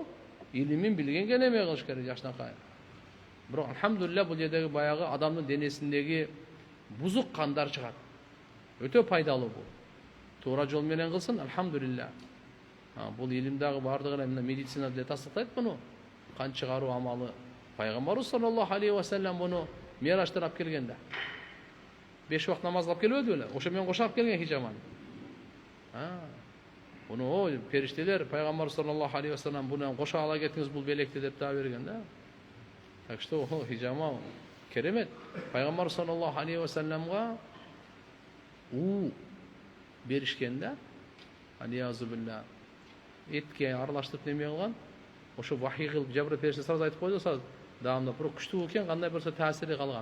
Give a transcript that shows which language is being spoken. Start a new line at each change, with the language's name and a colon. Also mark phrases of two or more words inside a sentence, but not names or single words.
Kyrgyz: Илимин билгенге неме кылыш керек жаштанкай. Бирок алхамдулилля бул жердеги баягы адамдын денесиндеги бузук кандар чыгат. Өтө пайдалуу бул. Туура жол менен кылсын, алхамдулилля. Бул илимдagi бардыгына мына медицина деле тастыктайт муну. Кан чыгаруу амалы. Пайгамбарыбыз
Arabic: صلى الله عليه وسلم
Kyrgyz: муну мираштан алып келгенде. 5 вакыт намаз кылып келбеди беле? Ошо менен кошо алып келген хижаманы. Буну периштелер пайгамбар
Arabic: صلى الله عليه وسلم
Kyrgyz: буну кошо ала кетиңиз бул белекти деп да берген да.
Russian: Так что
Kyrgyz: хижама керемет. Пайгамбар
Arabic: صلى الله عليه وسلمга
Kyrgyz: беришкен да.
Arabic: العياذ بالله.
Kyrgyz: Этке аралаштырып неме кылган. Ошо вахий кылып жабыр периште сразу айтып койду, сразу даамда бирок күчтүү экен, кандай болсо таасири калган.